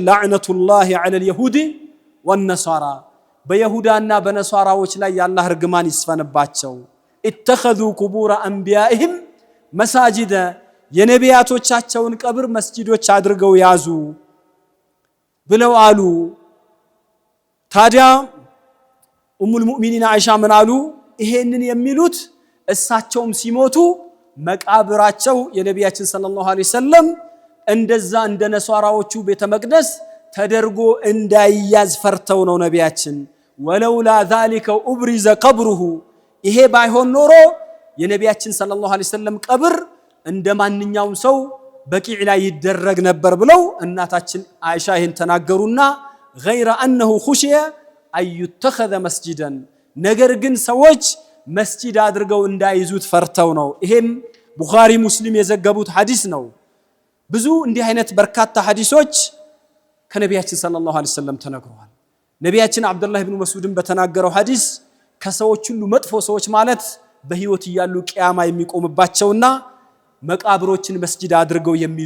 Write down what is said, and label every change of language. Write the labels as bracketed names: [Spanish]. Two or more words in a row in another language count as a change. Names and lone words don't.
[Arabic] لعنة الله على اليهود والنصارى [Amharic] በይሁዳና በነሷራዎች ላይ ያላህ ርግማን ይስፈንባቸው። [Arabic] اتخذوا قبور أنبيائهم مساجد [Amharic] የነቢያቶቻቸውን ቀብር መስጂዶች አድርገው ያዙ ብለው አሉ። ታዲያ [Arabic] أم المؤمنين [Amharic] አይሻ ምን አሉ? ይሄንን የሚሉት እሳቸውም ሲሞቱ መቃብራቸው የነቢያችን [Arabic] صلى الله عليه وسلم [Amharic] እንደዛ እንደ ነሷራዎቹ ቤተ መቅደስ ተደርጎ እንዳይያዝ ፈርተው ነው ነቢያችን። [Arabic] ولولا ذلك ابرز قبره [Amharic] ይሄ ባይሆን ኖሮ የነቢያችን [Arabic] صلى الله عليه وسلم [Amharic] ቀብር እንደማንኛውም ሰው በቂዕ ላይ ይደረግ ነበር ብለው እናታችን አይሻ ይሄን ተናገሩና [Arabic] غير انه خشي ان يتخذ مسجدا [Amharic] ነገር ግን ሰዎች መስጂድ አድርገው እንዳይዙት ፈርተው ነው። ይሄም ቡኻሪ ሙስሊም የዘገቡት ሐዲስ ነው። ብዙ እንዲህ አይነት በርካታ ሐዲሶች ከነቢያችን [Arabic] صلى الله عليه وسلم [Amharic] ተነግረዋል። ነቢያችን አብዱላህ ኢብኑ መስዑድን በተናገረው ሐዲስ ከሰዎች ሁሉ መጥፎ ሰዎች ማለት በህይወት ያሉ ቂያማ የሚቆምባቸውና መቃብሮችን መስጂድ አድርገው የሚይዙ